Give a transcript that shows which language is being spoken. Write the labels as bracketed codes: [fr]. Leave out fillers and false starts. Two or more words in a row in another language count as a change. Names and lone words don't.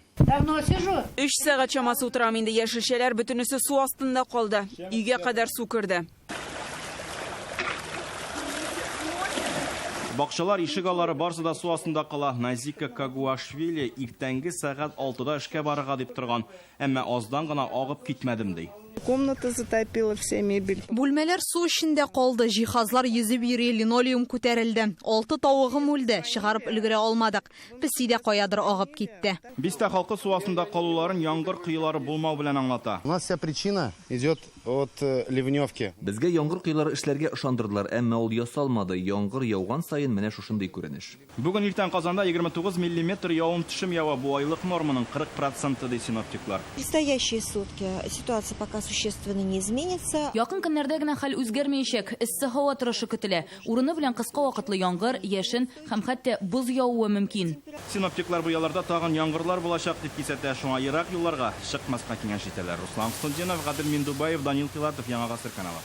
[tt] 3 сәгать чамасы утырам инде, яшелчәләр бөтенесе су астында калды. Өйгә кадәр су керде. Бакчалар, ишек алары барысы да су астында кала. Назика Кагуашвили иртәнге сәгать 6-да эшкә барырга дип торган, әмма аздан гына агып китмәдем ди. [ru] Комната затопила, вся мебель. [tt] Бүлмәләр су эчендә калды, җиһазлар йөзеп йөри, линолеум күтәрелде. 6 тавыгым үлде, чыгарып өлгерә алмадык. Песи дә каядыр агып китте. Бистә халкы су астында калуларын яңгыр кыйлары булмау белән аңлата. [ru] У нас вся причина идет от ливневки. [tt] Безгә яңгыр кыйлары эшләргә ышандырдылар, әмма ул ясалмады. Яңгыр яуган сайын менә шушындый күренеш. Бүген иртән Казанда 29 мм явым төшем ява, бу айлык норманың 40% ди синоптиклар. [ru] Предстоящие сутки ситуация пока существенно не изменится. [tt] Якын көннәрдә генә хәл үзгәрмәячәк. Эссе һава торышы көтелә. Урыны белән кыска вакытлы яңгыр, яшен һәм хәтта боз явуы мөмкин. Синоптиклар бу ялларда тагын яңгырлар булачак дип кисәтә, шуңа ерак юлларга чыкмаска киңәш итәләр. Руслан Хөснетдинов, Гадел Миндубаев, Данил Килатов, Яңа Гасыр каналы.